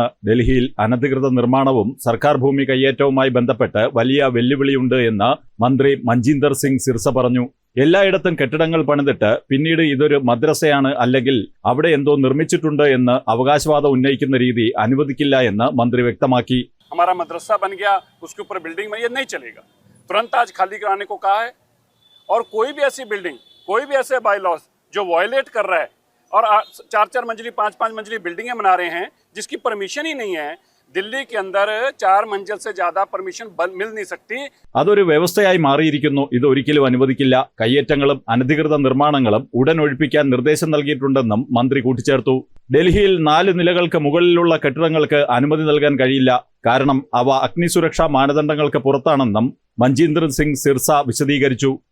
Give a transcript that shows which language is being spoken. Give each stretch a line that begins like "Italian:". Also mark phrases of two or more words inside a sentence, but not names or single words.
Malayalam: ഡൽഹിയിൽ അനധികൃത നിർമ്മാണവും സർക്കാർ ഭൂമി കയ്യേറ്റവുമായി ബന്ധപ്പെട്ട് വലിയ വെല്ലുവിളിയുണ്ട് എന്ന് മന്ത്രി മജീന്ദർ സിംഗ് സിർസ പറഞ്ഞു. എല്ലായിടത്തും കെട്ടിടങ്ങൾ പണിതിട്ട് പിന്നീട് ഇതൊരു മദ്രസയാണ് അല്ലെങ്കിൽ അവിടെ എന്തോ നിർമ്മിച്ചിട്ടുണ്ട് എന്ന് അവകാശവാദം ഉന്നയിക്കുന്ന രീതി അനുവദിക്കില്ല എന്ന് മന്ത്രി വ്യക്തമാക്കി.
Hindi: हमारा मदरसा बन गया, उसके ऊपर बिल्डिंग में ये नहीं चलेगा. तुरंत आज खाली कराने को कहा है. और कोई भी ऐसी बिल्डिंग, कोई भी ऐसे बाई लॉज जो वायलेट कर रहा है और 4-4 मंजिली 5-5 मंजिली बिल्डिंगें बना रहे हैं जिसकी परमिशन ही नहीं है. दिल्ली के अंदर 4 मंजिल से ज्यादा परमिशन मिल नहीं सकती.
Malayalam: അതൊരു വ്യവസ്ഥയായി മാറിയിരിക്കുന്നു. ഇത് ഒരിക്കലും അനുവദിക്കില്ല. കയ്യേറ്റങ്ങളും അനധികൃത നിർമ്മാണങ്ങളും ഉടൻ ഒഴിപ്പിക്കാൻ നിർദ്ദേശം നൽകിയിട്ടുണ്ടെന്നും മന്ത്രി കൂട്ടിച്ചേർത്തു. ഡൽഹിയിൽ 4 നിലകൾക്ക് മുകളിലുള്ള കെട്ടിടങ്ങൾക്ക് അനുമതി നൽകാൻ കഴിയില്ല. കാരണം അവ അഗ്നിസുരക്ഷാ മാനദണ്ഡങ്ങൾക്ക് പുറത്താണെന്നും മജീന്ദർ സിംഗ് സിർസ വിശദീകരിച്ചു.